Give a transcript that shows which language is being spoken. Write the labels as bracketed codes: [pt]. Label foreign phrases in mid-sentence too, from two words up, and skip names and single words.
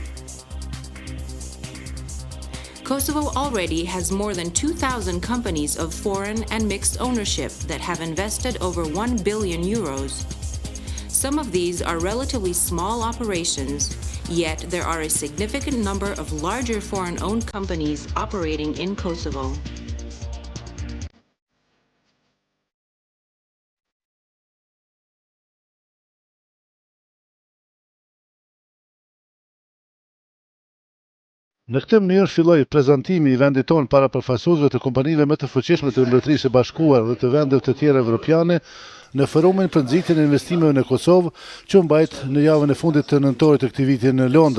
[en] Kosovo already has more than 2,000 companies of foreign and mixed ownership that have invested over 1 billion euros. Some of these are relatively small operations, yet there are a significant number of larger foreign-owned companies operating in Kosovo. [sq] Në këtë mënyrë filloi prezantimi I vendit tonë para përfaqësuesve të kompanive më të fuqishme të Mbretërisë së Bashkuar dhe të vendeve të tjera evropiane në forumin për nxitjen e investimeve në Kosovë, që mbajt në javën e fundit të nëntorit të këtij viti në Londër.